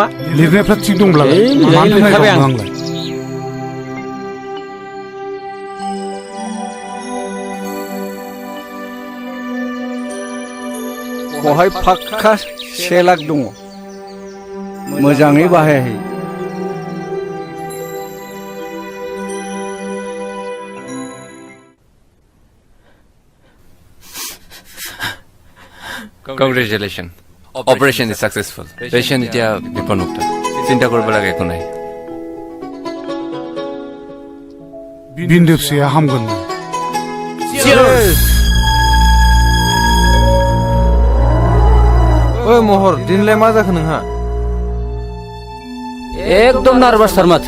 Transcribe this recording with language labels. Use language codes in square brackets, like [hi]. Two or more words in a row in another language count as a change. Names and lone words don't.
[brx] लिरनायफ्रा थिग दंब्लालाय मानो नायबावनो आंलाय बहाय फाक्का 1 लाख दङ मोजाङै बाहायहै [en] Congratulations. Operation is successful. [as] Patient এতিয়া বিপদমুক্ত চিন্তা কৰিব লাগে একো নাই [brx] बिन्दो फिसाया हामगोन ओइ महर दिनलाय मा जाखो नोंहा एकदम नार्भासथार माथो